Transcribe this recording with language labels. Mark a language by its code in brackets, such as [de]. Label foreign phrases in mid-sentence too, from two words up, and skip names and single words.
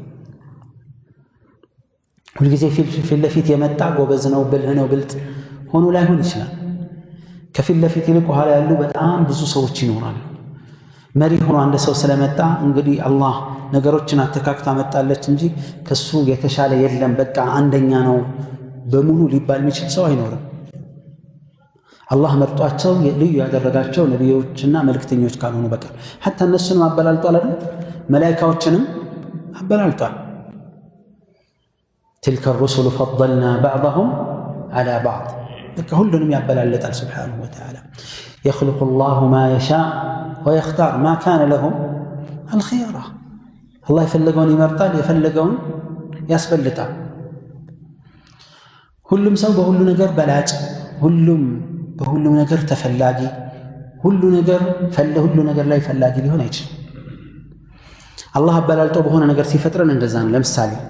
[am] ሁልጊዜ ፊት ለፊት የመጣ ጎበዝ ነው ብልህ ነው ብልጥ ሆኖ ላይሆን ይችላል። ከፊት ለፊት ይልቅ ኋላ ያሉ በጣም ብዙ ሰዎች ይኖራሉ። መሪ ሆኖ አንድ ሰው ስለመጣ እንግዲህ አላህ ነገሮችን አተካክታ መጣለች እንጂ ከሱ የተሻለ የለም በቃ አንደኛ ነው በሙሉ ሊባል የሚችል ሰው አይኖርም። አላህ መርጧቸው ልዩ ያደረጋቸው ነቢዮችና መልእክተኞች ካልሆኑ በቀር ሐታ እነሱንም አበላልጧል አይደል? መላኢካዎችንም አበላልጧል። [ar] تلك الرسل فضلنا بعضهم على بعض [am] በቃ ሁሉንም ያበላለጣል [ar] سبحانه وتعالى። يخلق الله ما يشاء ويختار ما كان لهم الخيار [am] አላህ የፈለገውን ይመርጣል የፈለገውን ያስበልጣል። ሁሉም ሰው በሁሉ ነገር በላጭ ሁሉም በሁሉም ነገር ተፈላጊ ሁሉ ነገር ላይ ፈላጊ ሊሆን አይችልም። አላህ አበላልጦ በሆነ ነገር ሲፈጥረን እንደዛ ነው። ለምሳሌ